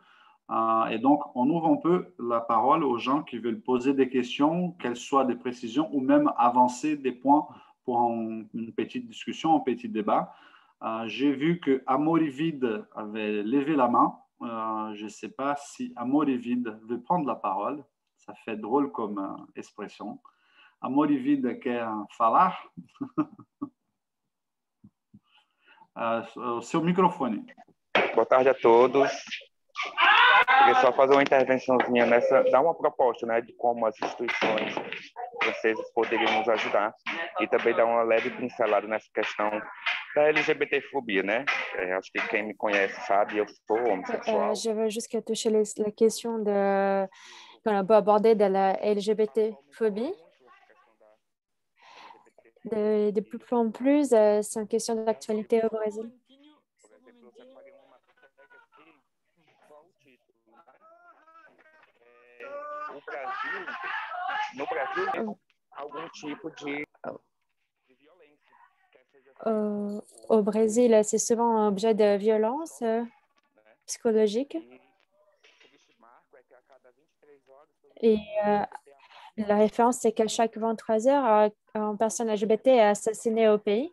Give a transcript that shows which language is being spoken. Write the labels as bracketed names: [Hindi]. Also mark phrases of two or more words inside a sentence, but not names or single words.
[French] Et donc, on ouvre un peu la parole aux gens qui veulent poser des questions, qu'elles soient des précisions ou même avancer des points pour une petite discussion, un petit débat. J'ai vu que Amorivide avait levé la main. Je ne sais pas si Amorivide veut prendre la parole. Ça fait drôle comme expression. [Portuguese] Amorivide quer falar? O seu microfone. Boa tarde a todos. Queria só fazer uma intervençãozinha nessa, dar uma proposta, né, de como as instituições francesas poderiam nos ajudar e também dar uma leve pincelada nessa questão da LGBTfobia, né? Acho que quem me conhece sabe, eu sou homossexual. [French] Je veux juste que toucher la question qu'on peut aborder de la LGBT-phobie. De plus en plus, c'est une question d'actualité au Brésil. [Portuguese] O Brasil no Brasil mesmo, algum tipo de [French] Au Brésil, c'est souvent un objet de violence psychologique. Et la référence, c'est qu'à chaque 23 heures, une personne LGBT est assassinée au pays.